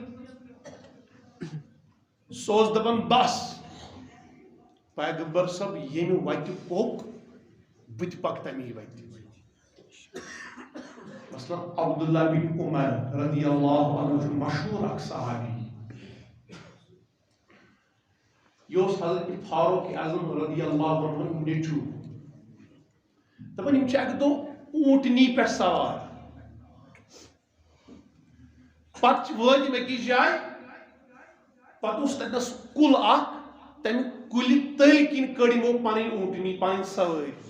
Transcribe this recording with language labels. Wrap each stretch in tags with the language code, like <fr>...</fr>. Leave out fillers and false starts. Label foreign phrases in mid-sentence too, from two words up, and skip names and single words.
<ks>سُہ اوس دپان بس پیغمبر صاحب ییٚمہِ وتہِ پوٚک بہٕ تہِ پکہٕ تمی وتہِ مثلا عبداللہ بن عمر</ks> <ar>رضی اللہ عنہ</ar> <ks>چھُ مشہور اکھ صحابی یہ اوس حضرت فاروق اعظم</ks> <ar>رضی اللہ عنہ</ar> <ks>نیٚچوٗ دپان یِم چھِ اکہِ دۄہ اوٗنٹنی پٮ۪ٹھ سوار پتہ وٲتۍ یِم أکِس جایہِ پتہٕ اوس تتنس کُل اکھ تمہِ کُلہِ تٔلۍ کِنۍ کٔڑ یِمو پنٕنۍ اوٗنٹنی پنٕنۍ سوٲرۍ</ks>